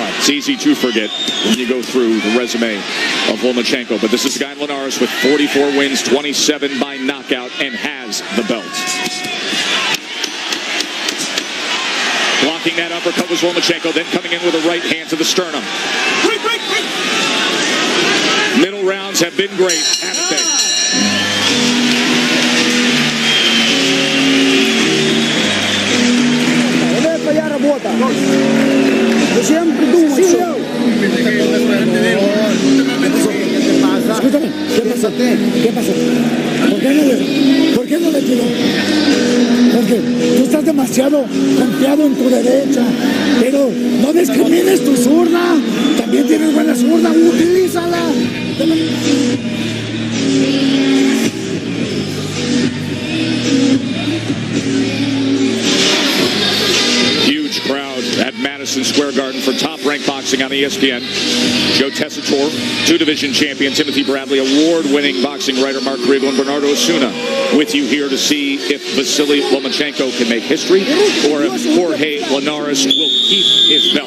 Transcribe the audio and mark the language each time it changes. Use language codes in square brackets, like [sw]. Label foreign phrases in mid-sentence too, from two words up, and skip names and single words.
[en] It's easy to forget when you go through the resume of Lomachenko, but this is a guy Linares with 44 wins, 27 by knockout, and has the belt. Blocking that uppercut was Lomachenko, then coming in with a right hand to the sternum. Middle rounds have been great, haven't they? [ru] Твоя работа. Зачем придумать все? [es] Escúchame, ¿qué pasó? ¿Por qué no le tiró? Porque tú estás demasiado confiado en tu derecha, pero no discrimines tu zurda. También tienes buena zurda, utilízala. [en] Huge crowd at Madison Madison Square Garden for Top Rank Boxing on ESPN. Joe Tessitore, two-division champion Timothy Bradley, award-winning boxing writer Mark Riegel, and Bernardo Osuna with you here to see if Vasily Lomachenko can make history or if Horхе Linares will keep his belt.